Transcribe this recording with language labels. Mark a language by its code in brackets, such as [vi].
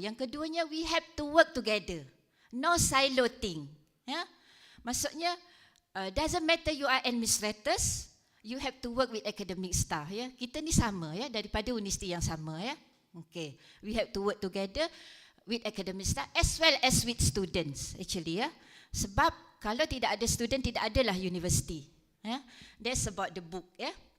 [ms] Yang keduanya, [en] we have to work together. No silo thing. [ms] Ya, maksudnya [en] doesn't matter you are administrators, you have to work with academic staff. [ms] Ya, kita ni sama ya, [en] daripada universiti yang sama ya. Okay, we have to work together with academic staff as well as with students actually ya. [ms] Sebab kalau tidak ada student, tidak adalah university. [en] Ya, that's about the book ya.